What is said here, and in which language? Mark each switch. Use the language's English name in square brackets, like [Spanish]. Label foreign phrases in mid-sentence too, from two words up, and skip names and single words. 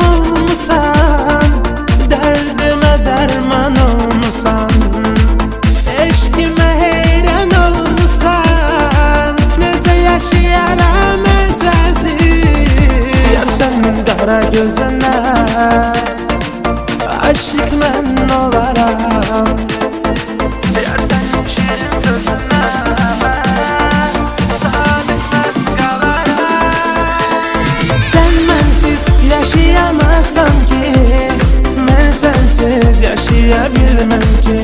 [Azerbaijani] olmuşsan, derdime derman olmuşsan, eşkime heyran olmuşsan, nece yaşayaram ben sensiz. [Turkish] Yar senin kara gözüne aşık mən olaram, diğer senin şirin sözüne sadık mən kalarım. [Azerbaijani] Sen mənsiz yaşayamazsam ki, mən sənsiz yaşaya bilməm ki.